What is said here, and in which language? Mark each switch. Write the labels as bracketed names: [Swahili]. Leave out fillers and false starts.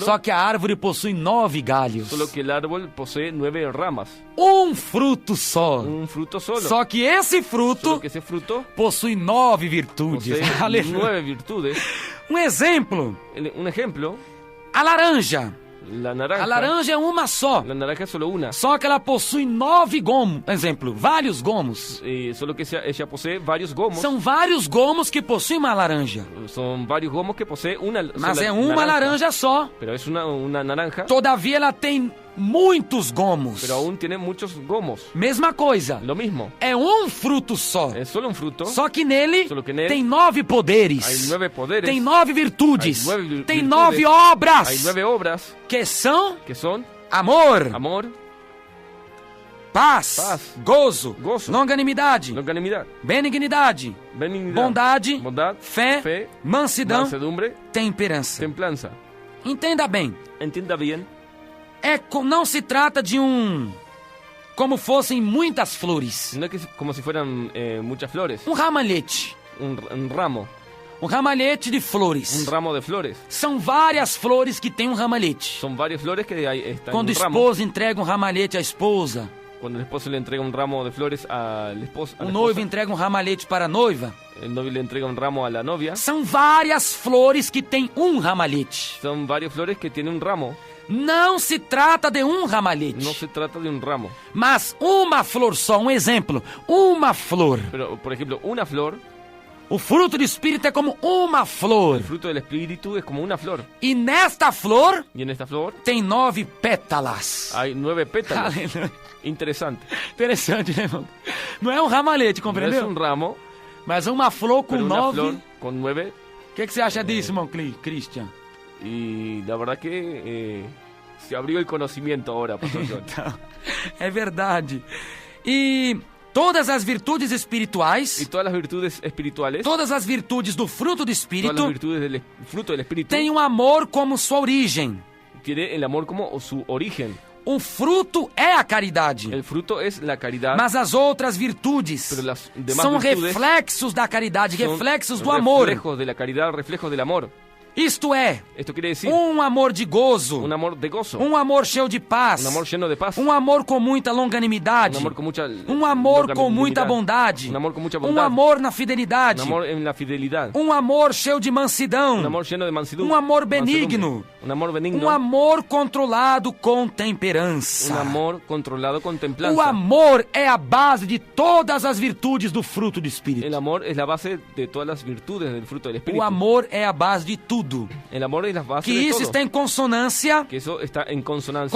[Portuguese] Só que a árvore possui 9 galhos. [Spanish] solo que el árbol posee 9 ramas. [Portuguese] Fruto só. [Spanish] Un fruto solo. [Portuguese] Só que esse [Spanish] Solo [Portuguese] fruto [Spanish] que ese fruto [Portuguese] possui 9 virtudes. [Spanish] posee [Portuguese] Aleluia. [Spanish] 9 virtudes. [Portuguese] Exemplo, [Spanish] Un ejemplo, [Portuguese] a laranja. [Spanish] la naranja. [Portuguese] A laranja é uma só. [Spanish] La naranja es solo una. [Portuguese] Só que ela possui 9 gomos. Exemplo, vários gomos. [Spanish] Solo que ella posee varios gomos. [Portuguese] São vários gomos que possuem uma laranja. [Spanish] Son varios gomos que posee una [Portuguese] Mas [Spanish] sola [Portuguese] é uma laranja só. [Spanish] Pero es una naranja, [Portuguese] Todavia ela tem muitos gomos. [Spanish] pero aún tiene muchos gomos. [Portuguese] Mesma coisa. [Spanish] Lo mismo. [Portuguese] É fruto só. [Spanish] Es solo un fruto. [Portuguese] Só que nele [Spanish] Solo que nele [Portuguese] tem 9 poderes. [Spanish] Hay 9 poderes. [Portuguese] Tem 9 virtudes. [Spanish] Hay 9 [Portuguese] Tem virtudes. 9 obras. [Spanish] Hay 9 obras [Portuguese] Que são [Spanish] que son [Portuguese] amor, [Spanish] amor, [Portuguese] paz, [Spanish] Paz, [Portuguese] gozo, [Spanish] gozo, [Portuguese] longanimidade, [Spanish] longanimidad, [Portuguese] benignidade, [Spanish] benignidad, [Portuguese] bondade, fé, [Spanish] fe, [Portuguese] mansidão, [Spanish] mansedumbre, [Portuguese] temperança. [Spanish] templanza. [Portuguese] Entenda bem, [Spanish] Entienda bien, [Portuguese] não se trata de como fossem muitas flores. [Spanish] no es que como si fueran muchas flores. [Portuguese] Ramalhete. [Spanish] Un ramo. [Portuguese] Ramalhete de flores. [Spanish] Un ramo de flores. [Portuguese] São várias flores que tem ramalhete. [Spanish] Son varias flores que ahí están [Portuguese] Quando o [Spanish] en un ramo. [Portuguese] esposo entrega ramalhete à esposa, [Spanish] Cuando el esposo le entrega un ramo de flores al esposo, [Portuguese] o noivo entrega ramalhete para a noiva, [Spanish] el novio le entrega un ramo a la novia. [Portuguese] são várias flores que tem ramalhete. [Spanish] Son varias flores que tienen un ramo. [Portuguese] Não se trata de ramalhete, [Spanish] No se trata de un ramo. [Portuguese] mas uma flor só. Exemplo, uma flor. [Spanish] Pero, por ejemplo, una flor, [Portuguese] O fruto do Espírito é como uma flor. [Spanish] el fruto del espíritu es como una flor. [Portuguese] E nesta flor [Spanish] Y en esta flor [Portuguese] tem 9 pétalas. [Spanish] hay 9 pétalos. [Portuguese] Aleluia. [Spanish] Interesante. [Portuguese] Interessante, né, irmão? Não é ramalhete, compreendeu? [Spanish] un ramo, [Portuguese] Mas uma flor com [Spanish] pero una [Portuguese] 9. [Spanish] flor con 9. [Portuguese] O que você acha disso, irmão Christian? [Spanish] Y la verdad que se abrió el conocimiento ahora, Pastor John. [Portuguese] Então, é verdade. E todas as virtudes espirituais, [Spanish] Y todas las virtudes espirituales, [Portuguese] todas as virtudes do fruto do [Spanish] todas las [Portuguese] Espírito, [Spanish] virtudes del fruto del espíritu, [Portuguese] têm amor como sua origem. [Spanish] tiene el amor como su origen. [Portuguese] O fruto é a caridade. [Spanish] El fruto es la caridad, [Portuguese] Mas as outras virtudes [Spanish] pero las demás [Portuguese] são [Spanish] virtudes [Portuguese] reflexos da caridade, [Spanish] son [Portuguese] reflexos do amor. [Spanish] reflejos de la caridad, reflejos del amor. [Portuguese] Isto é, [Spanish] Esto quiere decir [Portuguese] amor de gozo, [Spanish] un amor de gozo, [Portuguese] amor cheio de paz, [Spanish] un amor lleno de paz, [Portuguese] amor com muita longanimidade, [Spanish] un amor con mucha [Portuguese] amor com muita [Spanish] longanimidad, [Portuguese] bondade, [Spanish] un amor con mucha bondad, [Portuguese] amor na fidelidade, [Spanish] un amor en la fidelidad, [Portuguese] amor cheio de mansidão, [Spanish] un amor lleno de mansedumbre, [Portuguese] amor benigno, [Spanish] un amor benigno, [Portuguese] amor controlado com temperança. [Spanish] un amor controlado con [Portuguese] O [Spanish] templanza. [Portuguese] amor é a base de todas as virtudes do fruto do Espírito. [Spanish] El amor es la base de todas las virtudes del fruto del espíritu. [Portuguese] O amor é a base de tudo. [Spanish] El amor es la base [Portuguese] Que [Spanish] de [Portuguese] isso [Spanish] todo. [Portuguese] está em consonância [Spanish] Que eso está en consonancia